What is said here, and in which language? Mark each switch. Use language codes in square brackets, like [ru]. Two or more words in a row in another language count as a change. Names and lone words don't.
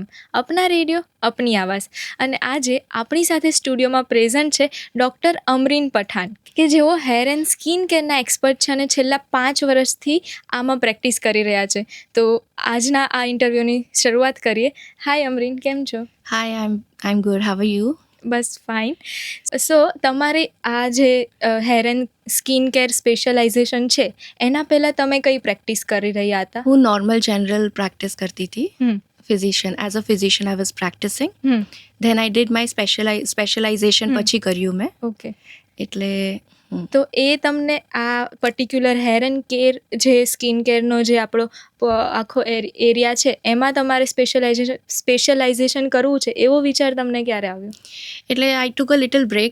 [hi] अपना रेडियो अपनी आवाज़. [gu] અને આજે આપણી સાથે સ્ટુડિયોમાં પ્રેઝન્ટ છે ડૉક્ટર અમરીન પઠાણ, કે જેઓ [en] hair and skin careના [gu] એક્સપર્ટ છે અને છેલ્લા 5 વર્ષથી આમાં પ્રેક્ટિસ કરી રહ્યા છે. તો આજના આ ઇન્ટરવ્યૂની શરૂઆત કરીએ. હાય અમરીન, કેમ છો? [en] Hi, I'm good. How are you? [gu] બસ ફાઇન. સો તમારે આ જે [en] hair and skin care specialization [gu] છે એના પહેલાં તમે કઈ પ્રેક્ટિસ કરી રહ્યા હતા? હું [en] normal general practice [gu] કરતી હતી. હમ [en] As a physician, I was practicing. હમ Then I did my specialization [gu] પછી કર્યું મેં. ઓકે. એટલે તો એ તમને આ [en] particular hair and care [gu] જે [en] skin careનો [gu] જે આપણો આખો એરિયા છે એમાં તમારે સ્પેશિયલાઇઝેશન કરવું છે એવો વિચાર તમને ક્યારે આવ્યો? [en] એટલે I took a little break.